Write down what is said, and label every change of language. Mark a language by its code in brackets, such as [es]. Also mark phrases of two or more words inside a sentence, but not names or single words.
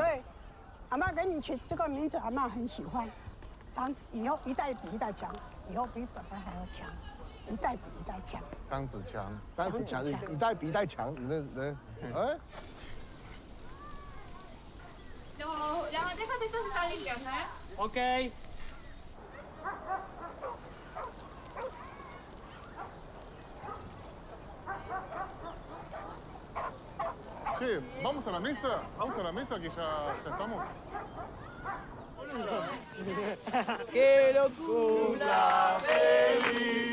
[zh] 对，阿嬷给你取这个名字，阿嬷很喜欢。以后一代比一代强，以后比爸爸还要强，一代比一代强。张子强，一代比一代强，你那人，哎。然后 [es] Las bandejas estas están limpias, ¿eh? Ok. Che, vamos a la mesa. Vamos a la mesa que ya estamos. ¡Que lo cumpla feliz!